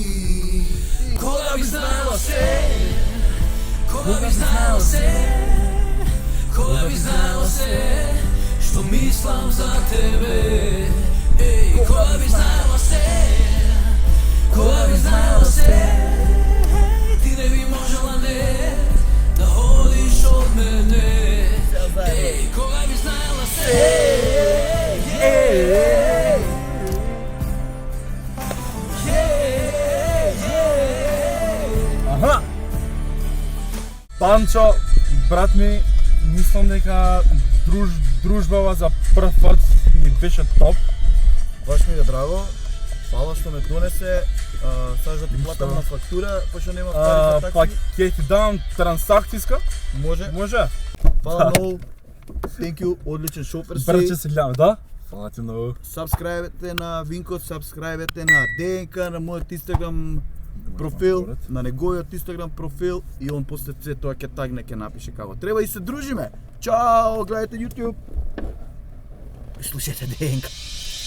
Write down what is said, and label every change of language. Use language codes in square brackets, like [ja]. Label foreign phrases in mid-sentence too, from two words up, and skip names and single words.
[mk] Кога би знало се, кога би знало се, кога би знало се, што мислим за тебе. Еј, кога би знало се, кога би знало се, ти не би можела не, да ходиш од мене. Еј, кога би знало се, Аха! Панчо, брат ми, мислам дека дружбава за прв пат ми беше топ. Баш ми е драго. Фала што ме донесе. Сакаш да ти платам на фактура, пошто нема пари за Па такси. ќе ти дам трансакцијска? Може. Може? Фала многу. [en] Thank you, [mk] одличен шофер Брче си. се гледаме, да? Фала ти многу. Сабскрајбете на Винко, сабскрајбете на ДНК, на мојот Инстаграм профил, на неговиот Инстаграм профил и он после се тоа ќе тагне, ќе напише како треба и се дружиме. Чао, гледате YouTube. Слушате ДНК.